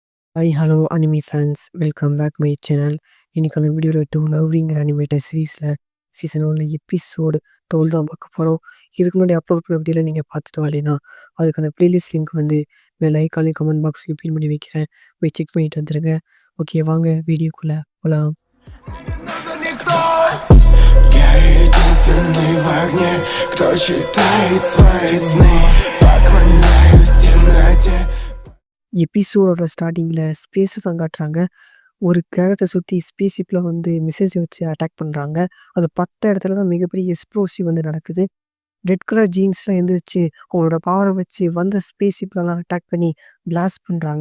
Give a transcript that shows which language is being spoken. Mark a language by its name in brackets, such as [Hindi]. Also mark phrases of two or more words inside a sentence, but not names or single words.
[English] Hi hello anime fans welcome back my channel. [Tamil] இன்னைக்கான வீடியோவில் டூ லவ்விங்கிற [English] animated series season 1 episode 12 [Tamil] தான் பார்க்க போகிறோம். இதுக்கு முன்னாடி அப்லோட் பண்ண வீடியோவில் நீங்கள் பார்த்துட்டு வரலைன்னா அதுக்கான [English] playlist link [Tamil] வந்து லைக் ஆலி [English] comment box [Tamil] பின் பண்ணி வைக்கிறேன். போய் செக் பண்ணிட்டு வந்துடுங்க. ஓகே, வாங்க வீடியோக்குள்ளே போகலாம். [Russian] Я единственный в огне, кто читает свои сны. Поклоняюсь темноте. [English] episode starting space [Tamil] தான் காட்டுறாங்க. ஒரு கிரகத்தை சுற்றி ஸ்பேஸ்ஷிப்பில் வந்து மிசைல்ஸ் வச்சு அட்டாக் பண்ணுறாங்க. அது 10 இடத்துல தான் மிகப்பெரிய எக்ஸ்ப்ளோசிவ் வந்து நடக்குது. [English] red colour jeans [Tamil] எந்திரிச்சு அவங்களோட பவரை வச்சு வந்த [English] spaceship attack [Tamil] பண்ணி பிளாஸ்ட் பண்ணுறாங்க.